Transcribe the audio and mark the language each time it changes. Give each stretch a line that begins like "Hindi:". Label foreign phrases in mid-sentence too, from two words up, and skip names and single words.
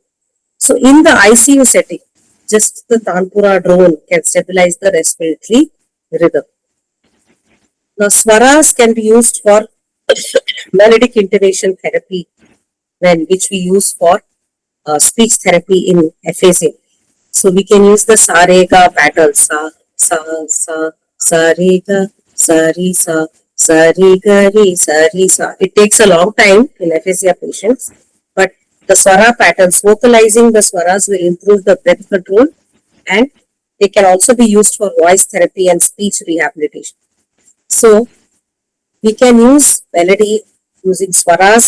English: So in the ICU setting, just the tanpura drone can stabilize the respiratory rhythm. Now swaras can be used for melodic intonation therapy which we use for speech therapy in aphasia. So we can use the sa re ga pattern, sa re ga, sa re ga re, sa re sa. It takes a long time in aphasia patients, but the swara patterns, vocalizing the swaras will improve the breath control and they can also be used for voice therapy and speech rehabilitation. So we can use melody using swaras.